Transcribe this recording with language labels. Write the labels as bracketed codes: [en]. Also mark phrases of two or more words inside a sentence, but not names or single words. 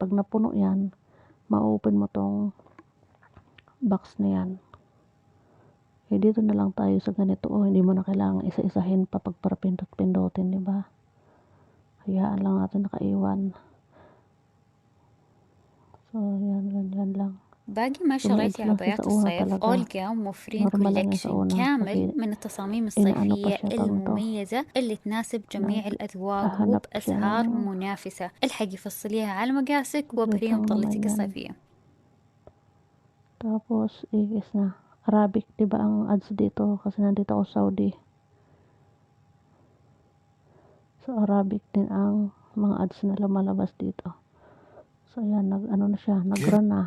[tl] Pag napuno yan, ma-open mo tong box na yan. Eh, dito na lang tayo sa ganito. Hindi mo na kailangan isa-isahin pa pag para pindot-pindutin, di ba? Hayaan lang natin nakaiwan. So, yan, ganyan lang. [ar] باقي ما Tumiid شريتي [tl] lang siya [ar] عبايات [tl] sa una [ar] الصيف [tl] talaga. [ar] أولجا موفرين [tl] Normal lang yan sa [ar] كولكشن [tl] una. [ar] كامل [tl] Kasi, [ar] من التصاميم [tl] inaano pa [ar] الصيفية [tl] siya tawag to. [ar] المميزة اللي تناسب جميع الأذواق [tl] Naghahanap siya [ar] وبأسعار [tl] ng [ar] منافسة. الحقي فصليها على مقاسك وابهريهم [tl] lang naman [ar] طلتك [tl] yan. [ar] الصيفية. [tl] Tapos, ikis na. Arabic, di ba ang ads dito? Kasi nandito ako Saudi. So, Arabic din ang mga ads na lumalabas dito. So, yan, ano na siya, nag-run na.